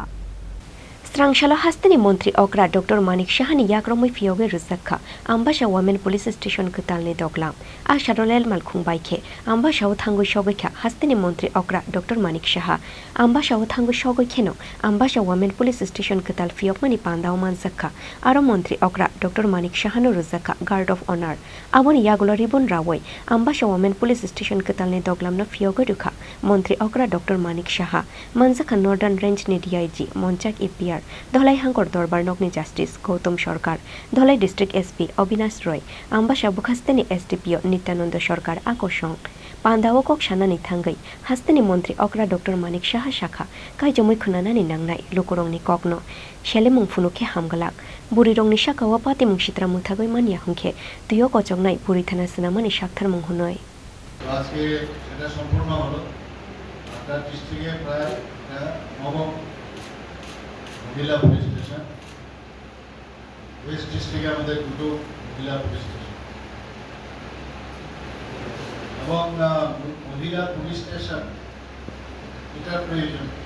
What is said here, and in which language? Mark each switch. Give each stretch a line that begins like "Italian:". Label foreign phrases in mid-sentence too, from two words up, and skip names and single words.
Kok Borok: Srangshala Hasteni Mantri Okra Dr.Manik Sahani Romwi Phiyogwi Rwjakha Amabassa women police station Kwtalni Duglam Asharolel malkhung baikhe Amabassa thangu shogikha Hasteni Mantri Okra Dr.Manik Saha Amabassa thangu shogikheno Amabassa women police station Kwtal Phiyogmani pandao manjakha aro Mantri Okra Dr.Manik Sahano Rwjakha
English: guard of honor
Kok Borok: aboni yagulo ribon rawoi Amabassa women police station Kwtalni Duglam no Phiyogwi rukha Mantri Okra Dr.Manik Saha manjakha
English: northern range
Kok Borok: ni DIG Monchak EPR Dholai Hangkor Dorbar Nokni Justice Gautam Sarkar Dholai District SP Abinash Roy Amabassa Hasteni SDPO Nityananda Sarkar Akosong Pandao kok sanani thangai Hasteni Mantri Okra Dr.Manik Saha Shakha kaijomui khunanani nangnai lokorongni kokno shelemung phunuke hamgalak burirongni sakawa patimung sitra muthagoi mania hungkhe tuyo kochongnai buri thana sanamani saktharmung hunoi
Bangla: আজকে এটা সম্পূর্ণ হলো আপনার ডিস্ট্রিক্টে প্রায় নবম মহিলা
English: police station west district
Bangla: আমাদের দুটো মহিলা
English: police station
Bangla: এবং মহিলা
English: police station
Bangla: এটার প্রয়োজন